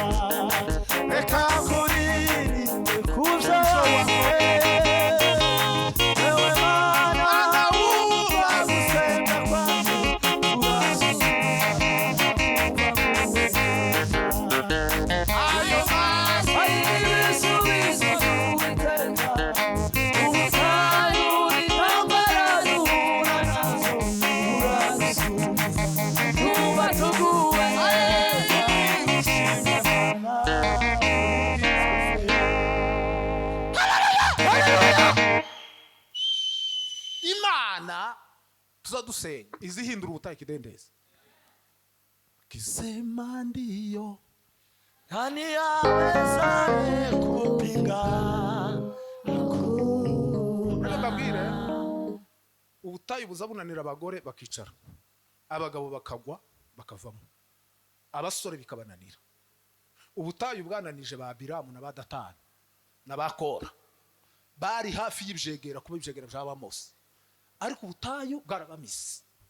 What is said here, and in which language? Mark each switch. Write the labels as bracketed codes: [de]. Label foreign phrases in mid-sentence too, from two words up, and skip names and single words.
[rw] Reka nkurinde kuzo wankoreye, ewe Mana wumva gusenga kwacu, urasubiza ayo mazi ari ibisubizo by'Uwiteka, ubutayu n'intambara duhura nazo, uradusubiza tuba tuguwe neza. Imana tuzadusenga izihindura ubutayu ikidendezi. [sw] Kisema ndiyo Nani awezaye kupinga [rw] mbabwire, ubutayu buzabunanira abagore bakicara, abagabo bakagwa bakavamo, abasore bikabananira. Ubutayu bwananije ba Biramu na ba Datani na ba Kora, bari hafi y'ibijegera kuba ibijegera byaba Mose, ariko ubutayu bwarabamisi.